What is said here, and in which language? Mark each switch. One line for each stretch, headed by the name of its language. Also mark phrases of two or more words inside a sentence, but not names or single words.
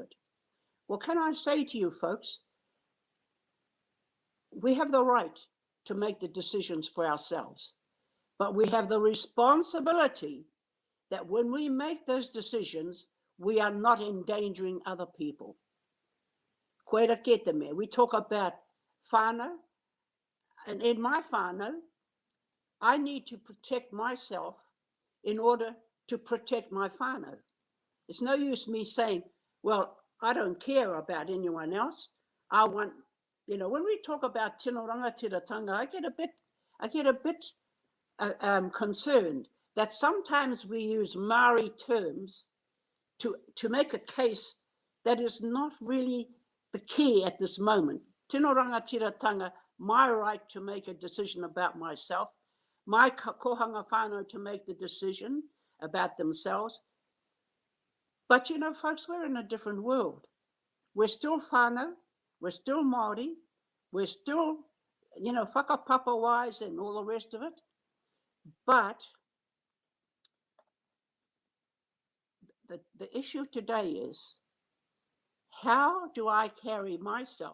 English: Well, can I say to you folks, we have the right to make the decisions for ourselves, but we have the responsibility that when we make those decisions, we are not endangering other people. Koe rake te mea. We talk about whānau, and in my whānau, I need to protect myself in order to protect my whānau. It's no use me saying, well, I don't care about anyone else. I want, when we talk about
Māori: tino rangatiratanga,
English: I get a bit concerned that sometimes we use Māori terms to make a case that is not really the key at this moment.
Māori: Tino rangatiratanga,
English: my right to make a decision about myself, my
Māori: kohanga whānau
English: to make the decision about themselves. But folks, we're in a different world. We're still whānau, we're still Māori, we're still, whakapapa wise and all the rest of it. But the issue today is, how do I carry myself?